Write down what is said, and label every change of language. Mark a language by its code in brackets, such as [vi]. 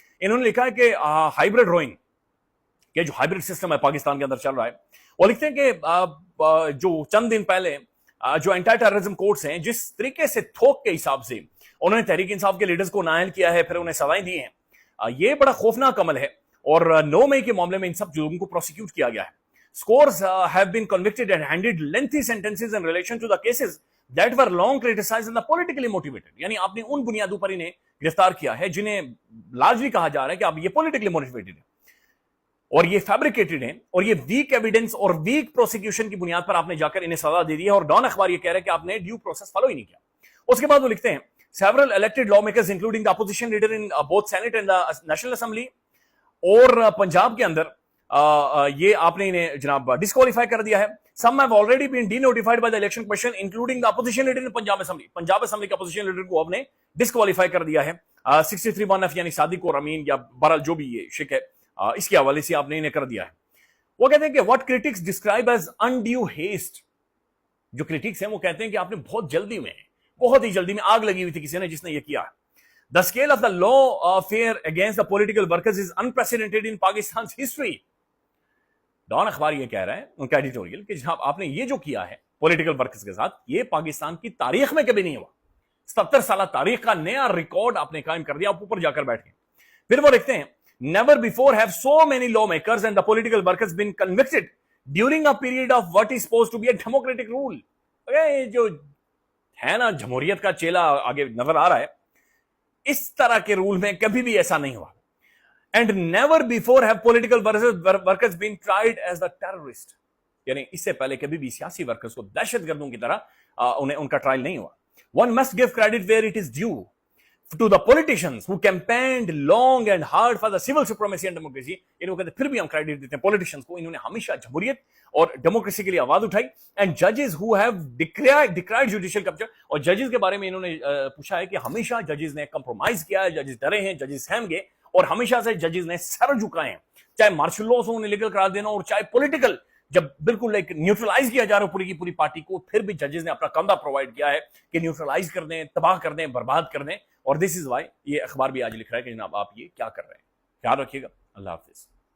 [ur] انہوں نے لکھا ہے کہ ہائیبرڈ روئنگ, یہ جو ہائیبرڈ سسٹم ہے پاکستان کے اندر چل رہا ہے, وہ لکھتے ہیں کہ جو چند دن پہلے جو اینٹی ٹیررزم کورٹس ہیں, جس طریقے سے تھوک کے حساب سے انہوں نے تحریک انصاف کے لیڈرز کو نائل کیا ہے, پھر انہیں سزائیں دی ہیں, یہ بڑا خوفناک عمل ہے. اور 9 مئی کے معاملے میں ان سب لوگوں کو پروسیکیوٹ کیا گیا ہے. [en] Scores have been convicted and handed lengthy sentences in relation to the cases that were long criticized and politically motivated. [ur] یعنی آپ نے ان بنیادوں پر انہیں گرفتار کیا ہے جنہیں لارجلی کہا جا رہا ہے کہ آپ یہ پولیٹیکلی موٹیویٹڈ ہیں اور یہ فیبریکیٹڈ ہیں اور یہ ویک ایویڈنس اور ویک پروسیکیوشن کی بنیاد پر آپ نے جا کر انہیں سزا دے دی ہے. اور ڈان اخبار یہ کہہ رہا ہے کہ آپ نے ڈیو پروسیس فالو ہی نہیں کیا. اس کے بعد وہ لکھتے ہیں [en] several elected lawmakers including the opposition leader in both Senate and the National Assembly, [ur] اور پنجاب کے اندر یہ آپ نے انہیں جناب ڈسکوالیفائی کر دیا ہے. [en] Some have already been denotified by the election commission including the opposition leader in Punjab Assembly. [ur] Punjab assembly کے اپوزیشن لیڈر کو آپ نے ڈسکوالیفائی کر دیا ہے 63(1)(f) یعنی صادق اور امین یا بہرحال جو بھی یہ شک ہے اس کے حوالے سے آپ نے انہیں کر دیا ہے. وہ کہتے ہیں کہ [en] what critics describe as undue haste, [ur] جو critics ہیں وہ کہتے ہیں کہ آپ نے بہت جلدی میں بہت ہی جلدی میں آگ لگی ہوئی تھی کسی نے جس نے یہ کیا. [en] The scale of the lawfare against the political workers is unprecedented in Pakistan's history. [ur] Dawn اخبار یہ کہہ رہا ہے ان کا ایڈیٹوریل کہ جناب آپ نے یہ جو کیا ہے پولیٹیکل ورکرز کے ساتھ یہ پاکستان کی تاریخ میں کبھی نہیں ہوا. 70 سالہ تاریخ کا نیا ریکارڈ آپ نے قائم کر دیا. آپ اوپر جا کر بیٹھ گئے. پھر وہ لکھتے ہیں [en] never before have so many lawmakers and the political workers been convicted during a period of what is supposed to be a democratic rule. [ur] جو ہے نا جمہوریت کا چیلا آگے نظر آ رہا ہے, اس طرح کے رول میں کبھی بھی ایسا نہیں ہوا. [en] And never before have political workers been tried as the terrorist. [ur] یعنی اس سے پہلے کبھی بھی سیاسی ورکرز کو دہشت گردوں کی طرح انہیں ان کا ٹرائل نہیں ہوا. [en] One must give credit where it is due to the politicians who campaigned long and hard for the civil supremacy and democracy. [ur] یعنی وہ کہتے ہیں پھر بھی ہم کریڈٹ دیتے ہیں پولیٹیشنز کو, انہوں نے ہمیشہ جمہوریت اور ڈیموکریسی کے لیے آواز اٹھائی. [en] And judges who have decried judicial capture, [ur] اور ججز کے بارے میں انہوں نے پوچھا ہے کہ ہمیشہ ججز نے کمپرومائز کیا ہے, ججز ڈرے ہیں, ججز سہم گئے, اور ہمیشہ سے ججز نے سر جھکائے ہیں, چاہے مارشل لاء سے انہیں لیگل قرار دینا اور چاہے پولیٹیکل جب بالکل ایک نیوٹرلائز کیا جا رہا ہے پوری کی پوری پارٹی کو, پھر بھی ججز نے اپنا کندھا پرووائڈ کیا ہے کہ نیوٹرلائز کر دیں, تباہ کر دیں, برباد کر دیں. اور [en] this is why [ur] یہ اخبار بھی آج لکھ رہا ہے کہ جناب آپ یہ کیا کر رہے ہیں. خیال رکھیے گا. اللہ حافظ.